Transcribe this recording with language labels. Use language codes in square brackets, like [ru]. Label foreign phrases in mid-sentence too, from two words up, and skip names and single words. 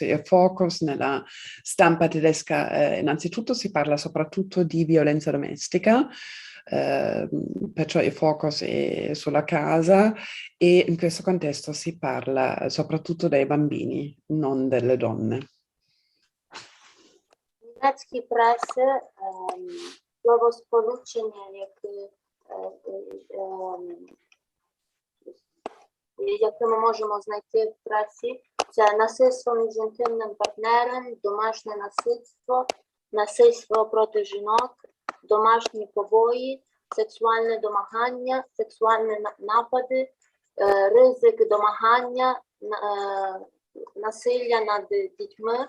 [it] Il focus nella stampa tedesca, innanzitutto si parla soprattutto di violenza domestica, perciò il focus è sulla casa e in questo contesto si parla soprattutto dei bambini, non delle donne. [uk] Німецькій пресі словосполучення, яке ми можемо знайти в пресі, це насильство між інтимним партнером, домашнє насильство, насильство проти жінок, домашні побої, сексуальне домагання, сексуальні напади, ризик домагання, насилля над дітьми.